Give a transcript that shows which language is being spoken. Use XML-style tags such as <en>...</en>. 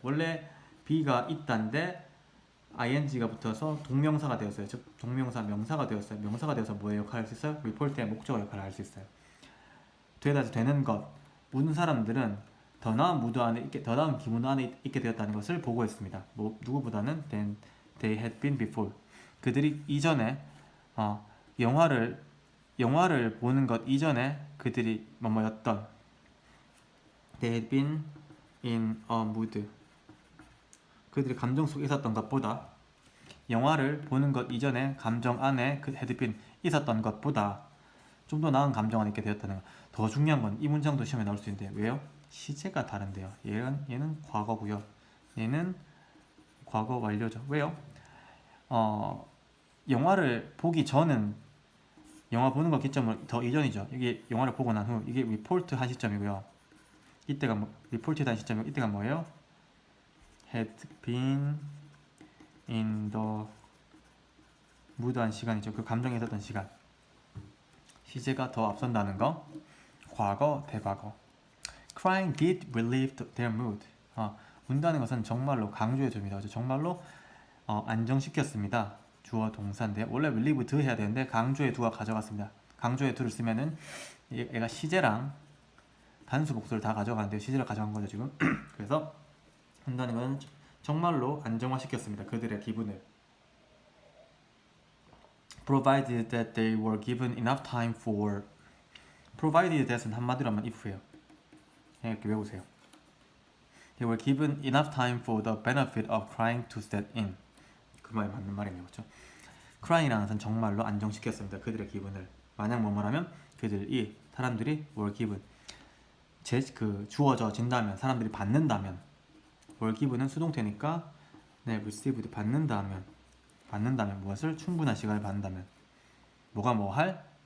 <ko>원래 be가 있다인데 ing가 붙어서 동명사가 되었어요. 즉 동명사 명사가 되었어요. 명사가 되어서 뭐의 역할을 할 수 있어요? report의 목적어 역할을 할 수 있어요. 되는 것. 운 사람들은 더 나은 기분 안에 있게 되었다는 것을 보고했습니다. 누구보다는</ko> <en>than they had been before.</en> <ko>그들이 이전에 영화를 보는 것 이전에 그들이 뭐였던.</ko> <en>They had been in a mood.</en> <ko>그들이 감정 속에 있었던 것보다 영화를 보는 것 이전에 감정 안에 그</ko> <en>had been</en> <ko>있었던 것보다 좀 더 나은 감정 안에 있게 되었다는 것. 더 중요한 건 이 문장도 시험에 나올 수 있는데 왜요? 시제가 다른데요. 얘는 과거고요. 얘는 과거 완료죠. 왜요? 영화를 보기 전은 영화 보는 거 기점은 더 이전이죠. 이게 영화를 보고 난 후 이게 리포트 한 시점이고요. 이때가 리포트 한 시점이고 이때가 뭐예요?</ko> <en>had been in the mood</en> <ko>한 시간이죠. 그 감정에 있었던 시간. 시제가 더 앞선다는 거. 과거, 대과거.</ko> <en>Crying did relieve their mood.</en> <ko>운다는 것은 정말로 강조해 줍니다. 정말로 안정시켰습니다. 주어 동사인데 원래 relieve do 해야 되는데 강조의 do가 가져갔습니다. 강조의 do를 쓰면은 얘가 시제랑 단수 복수를 다 가져가는데 시제를 가져간 거죠 지금. 그래서 운다는 것은 정말로 안정화시켰습니다. 그들의 기분을.</ko> <en>Provided that they were given enough time for. Provided that</en> <ko>은 한마디로 하면 if예요. 이렇게 외우세요.</ko> <en>They were given enough time for the benefit of crying to set in.</en> <ko>그 말이 맞는 말이네요, 그렇죠? crying이라는 것은 정말로 안정시켰습니다. 그들의 기분을. 만약 뭐뭐라면 그들이 사람들이</ko> <en>were given</en> <ko>주어져 진다면 사람들이 받는다면 were given은 수동태니까 네, received 받는다면 무엇을 충분한 시간을 받는다면 뭐가 뭐 할?</ko>